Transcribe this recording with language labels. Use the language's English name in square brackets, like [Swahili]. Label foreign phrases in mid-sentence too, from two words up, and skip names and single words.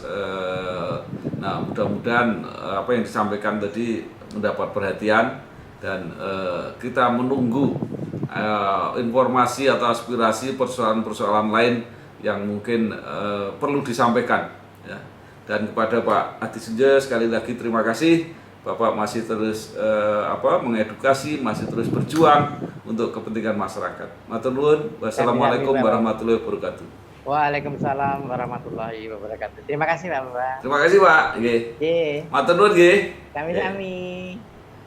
[Indonesian] Nah, mudah-mudahan apa yang disampaikan tadi mendapat perhatian dan kita menunggu informasi atau aspirasi persoalan-persoalan lain yang mungkin perlu disampaikan. Ya. Dan kepada Pak Adi Sunjoyo sekali lagi terima kasih. Bapak masih terus mengedukasi, masih terus berjuang untuk kepentingan masyarakat. [Javanese] Matur nuwun. [Arabic] والسلام عليكم ورحمة الله وبركاته. وعليكم السلام ورحمة الله وبركاته. [Indonesian] Terima kasih, Pak. Terima kasih, Pak. Nggih. [Javanese] Nggih. Matur nuwun nggih. [Indonesian] Kami-kami.